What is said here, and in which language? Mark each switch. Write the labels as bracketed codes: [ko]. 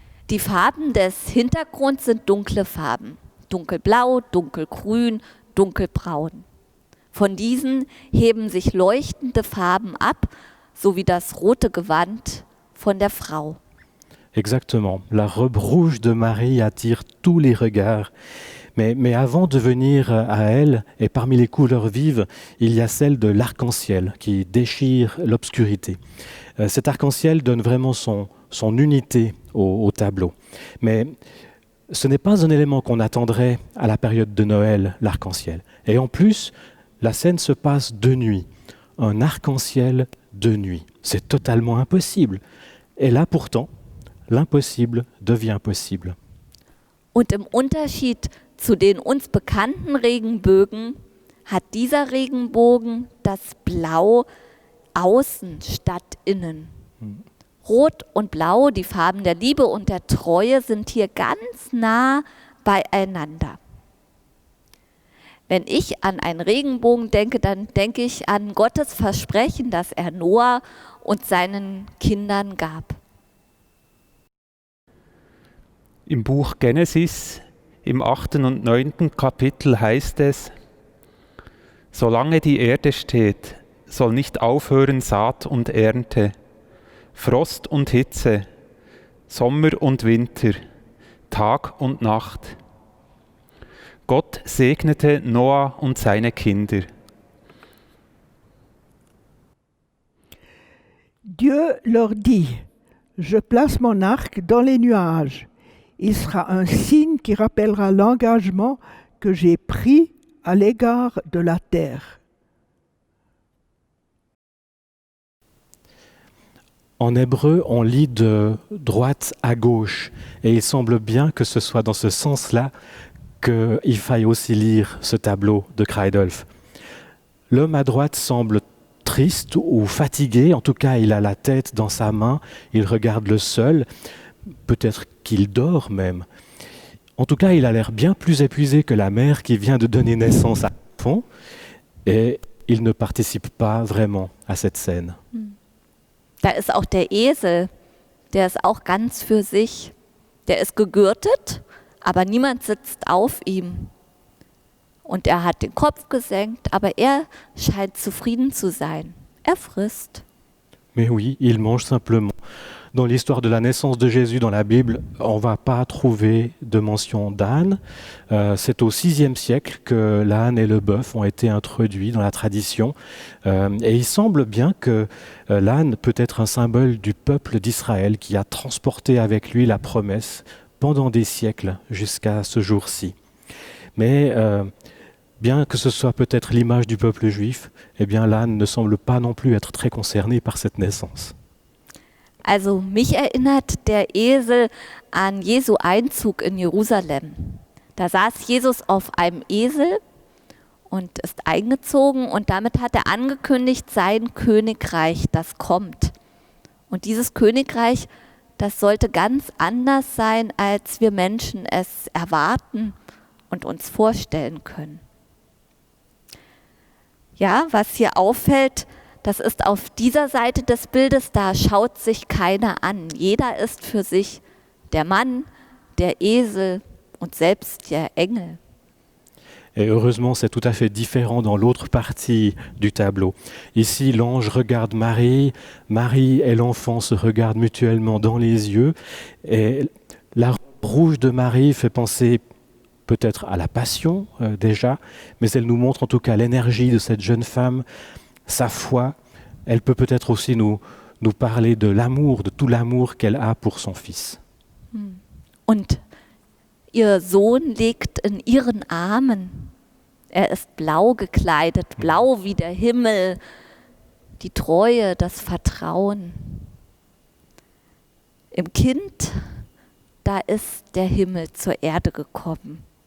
[de] Die Farben des Hintergrunds sind dunkle Farben. Dunkelblau, dunkelgrün, dunkelbraun. Von diesen heben sich leuchtende Farben ab, sowie das rote Gewand von der Frau. [fr] Exactement. La robe rouge de Marie attire tous les regards. Mais avant de venir à elle, et parmi les couleurs vives, il y a celle de l'arc-en-ciel qui déchire l'obscurité. Cet arc-en-ciel donne vraiment son unité au tableau. Mais ce n'est pas un élément qu'on attendrait à la période de Noël, l'arc-en-ciel. Et en plus, la scène se passe de nuit. Un arc-en-ciel de nuit. C'est totalement impossible. Et là, pourtant, l'impossible devient possible. [de] Und im Unterschied zu den uns bekannten Regenbögen hat dieser Regenbogen das Blau außen statt innen. Rot und Blau, die Farben der Liebe und der Treue, sind hier ganz nah beieinander. Wenn ich an einen Regenbogen denke, dann denke ich an Gottes Versprechen, das er Noah und seinen Kindern gab. Im Buch Genesis, im 8. und 9. Kapitel heißt es: Solange die Erde steht, soll nicht aufhören Saat und Ernte, Frost und Hitze, Sommer und Winter, Tag und Nacht. Gott segnete Noah und seine Kinder. Dieu leur dit, je place mon arc dans les nuages. Il sera un signe qui rappellera l'engagement que j'ai pris à l'égard de la terre. En hébreu, on lit de droite à gauche, et il semble bien que ce soit dans ce sens-là qu'il faille aussi lire ce tableau de Kreidolf. L'homme à droite semble triste ou fatigué, en tout cas il a la tête dans sa main, il regarde le sol, peut-être qu'il dort même. En tout cas, il a l'air bien plus épuisé que la mère qui vient de donner naissance à l'enfant, et il ne participe pas vraiment à cette scène. Da ist auch der Esel, der ist auch ganz für sich. Der ist gegürtet, aber niemand sitzt auf ihm. Und er hat den Kopf gesenkt, aber er scheint zufrieden zu sein. Er frisst. [fr] Mais oui, il mange simplement. Dans l'histoire de la naissance de Jésus dans la Bible, on ne va pas trouver de mention d'âne. C'est au VIe siècle que l'âne et le bœuf ont été introduits dans la tradition. Et il semble bien que l'âne peut être un symbole du peuple d'Israël qui a transporté avec lui la promesse pendant des siècles jusqu'à ce jour-ci. Mais bien que ce soit peut-être l'image du peuple juif, eh bien l'âne ne semble pas non plus être très concerné par cette naissance. [de] Also mich erinnert der Esel an Jesu Einzug in Jerusalem. Da saß Jesus auf einem Esel und ist eingezogen und damit hat er angekündigt, sein Königreich, das kommt. Und dieses Königreich, das sollte ganz anders sein, als wir Menschen es erwarten und uns vorstellen können. Ja, was hier auffällt, das ist auf dieser Seite des Bildes, da schaut sich keiner an. Jeder ist für sich der Mann, der Esel und selbst der Engel. Et heureusement, c'est tout à fait différent dans l'autre partie du tableau. Ici, l'ange regarde Marie, Marie et l'enfant se regardent mutuellement dans les yeux. Et la robe rouge de Marie fait penser peut-être à la passion déjà, mais elle nous montre en tout cas l'énergie de cette jeune femme, sa foi. Elle peut peut-être aussi nous parler de l'amour, de tout l'amour qu'elle a pour son fils. Und ihr Sohn liegt in ihren Armen. Er ist blau gekleidet, blau wie der Himmel, die Treue, das Vertrauen. Im Kind, da ist der Himmel zur Erde gekommen.